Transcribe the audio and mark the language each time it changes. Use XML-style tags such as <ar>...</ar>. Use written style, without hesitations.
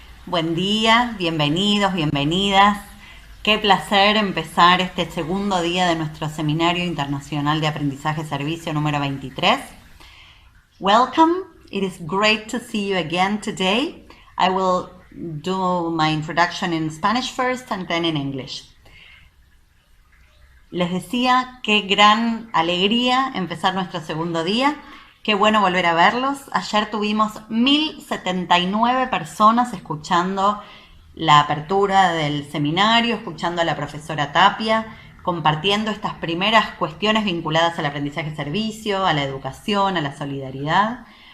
<es>buen día, bienvenidos, bienvenidas. Qué placer empezar este segundo día de nuestro Seminario Internacional de Aprendizaje Servicio número 23.</es> <en>Welcome, it is great to see you again today. I will do my introduction in Spanish first and then in English.</en> <es>Les decía, qué gran alegría empezar nuestro segundo día. Qué bueno volver a verlos. Ayer tuvimos 1079 personas escuchando la apertura del seminario, escuchando a la profesora Tapia, compartiendo estas primeras cuestiones vinculadas al aprendizaje servicio, a la educación, a la solidaridad.</es>